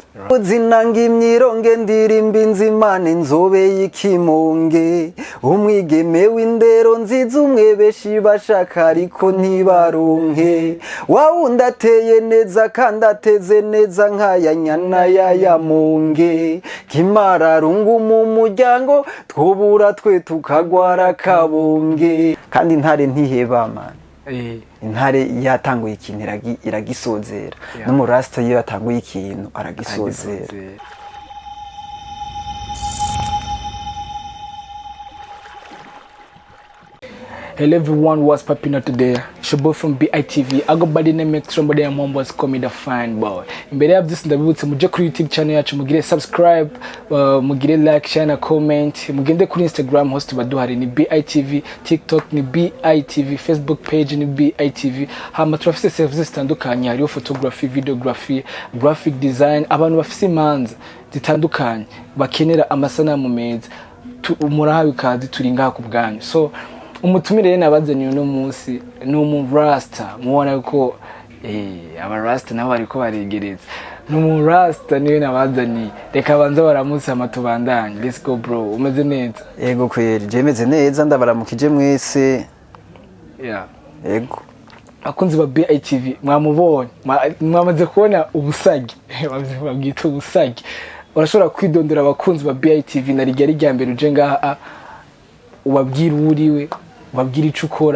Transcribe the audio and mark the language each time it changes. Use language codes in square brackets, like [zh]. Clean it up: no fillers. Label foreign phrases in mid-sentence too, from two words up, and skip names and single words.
[rn] Uzinanga imyironge ndirimba inzimane nzobe y'ikimonge, umwigeme w'indero nziza umwebeshi bashaka ariko ntibaronke, wawundi ateye neza kandi ateze neza nk'aya nyana y'ayamonge, kimararungu mu muryango twobura twe tukagwara kabonge. Kandi intare ntiheba man. Intare yatanguye ikintu iragisozera, n'umurasta iyo yatanguye ikintu aragisozera. [en] Hello everyone, what's popping out today? It's your boy from BITV. I go by the name of somebody and one boys call me the fine boy. [rn] Imbere ya byose ndabibutse muje kuri YouTube channel yacu, mugire subscribe, mugire [en] like, share [rn] na comment, mugende kuri Instagram host baduhari ni BITV, TikTok ni BITV, Facebook page ni BITV. Hama turafise services zitandukanye, hariyo [en] photography, videography, graphic design, [rn] abantu bafise imanza zitandukanye bakenera amasanamu meza. Murahawe kazi turi ngaha ku bwanyu. So umutumire nabazanye uno munsi ni umurasta, mubona ko abarasta nabo bariko baregereza. Ni umurasta niwe nabazanye, reka banza baramutse amatubandanye. [en] Let's go bro, [rn] umeze neza? Yego kweri, je meze neza, ndabaramukije mwese. Yego. Akunzi ba BITV mwamubonye, mwamaze kubona ubusagi, babwita ubusagi. Urashobora kwidondora abakunzi ba BITV na rigari rya mbere uje ngaha, ubabwira uriwe, ubabwira ico ukora.